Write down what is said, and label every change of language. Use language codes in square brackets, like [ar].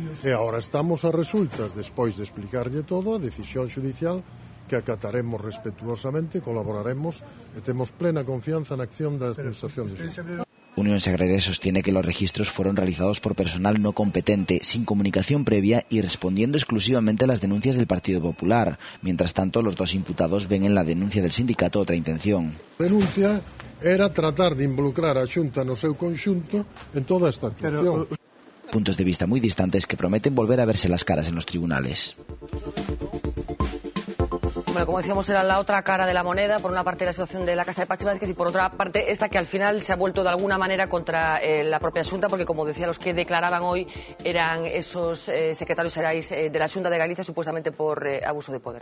[gl] E agora estamos a resultas, despois de explicarlle todo, a decisión xudicial que acataremos respetuosamente, colaboraremos e temos plena confianza na acción da Administración de Xunta. [es] Uniones Agrarias sostiene que los registros fueron realizados por personal no competente, sin comunicación previa y respondiendo exclusivamente a las denuncias del Partido Popular. Mientras tanto, los 2 imputados ven en la denuncia del sindicato otra intención. [gl] A denuncia era tratar de involucrar a Xunta no seu conxunto en toda esta actuación. [es] Puntos de vista muy distantes que prometen volver a verse las caras en los tribunales. Bueno, como decíamos, era la otra cara de la moneda. Por una parte la situación de la casa de Pachi Vázquez y por otra parte esta que al final se ha vuelto de alguna manera contra la propia Xunta, porque como decía, los que declaraban hoy eran esos secretarios xerais de la Xunta de Galicia supuestamente por abuso de poder.